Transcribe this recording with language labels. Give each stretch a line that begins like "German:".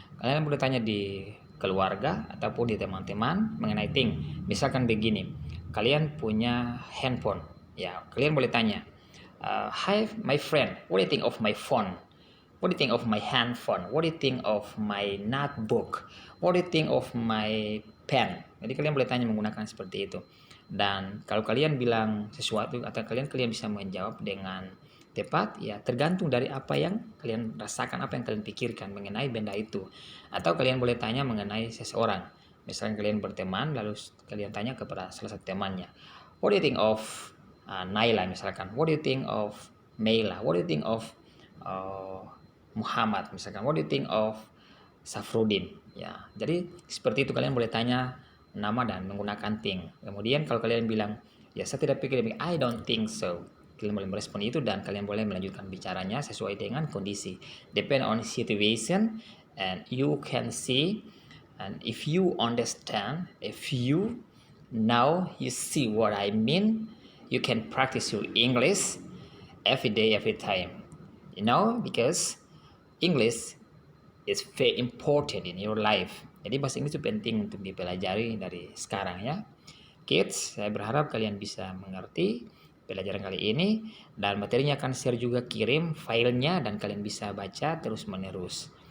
Indonesian: Kalian boleh tanya di keluarga ataupun di teman-teman mengenai thing. Misalkan begini, kalian punya handphone. Ya, kalian boleh tanya,
English: hi my friend, what do you think of my phone? What do you think of my handphone? What do you think of my notebook? What do you think of my pen?
Indonesian: Jadi kalian boleh tanya menggunakan seperti itu. Dan kalau kalian bilang sesuatu atau kalian bisa menjawab dengan tepat, ya tergantung dari apa yang kalian rasakan, apa yang kalian pikirkan mengenai benda itu. Atau kalian boleh tanya mengenai seseorang. Misalnya kalian berteman, lalu kalian tanya kepada salah satu temannya.
English: What do you think of Naila misalkan? What do you think of Meila? What do you think of Muhammad misalkan? What do you think of Safrudin?
Indonesian: Ya, jadi seperti itu kalian boleh tanya nama dan menggunakan think. Kemudian kalau kalian bilang, ya saya tidak pikir,
English: I don't think so.
Indonesian: Kalian boleh merespon itu dan kalian boleh melanjutkan bicaranya sesuai dengan kondisi.
English: Depend on situation and you can see, and if you understand, if you now you see what I mean, you can practice your English every day, every time. You know, because English is very important in your life.
Indonesian: Jadi bahasa Inggris itu penting untuk dipelajari dari sekarang ya. Kids, saya berharap kalian bisa mengerti pelajaran kali ini dan materinya akan share juga, kirim filenya dan kalian bisa baca terus menerus.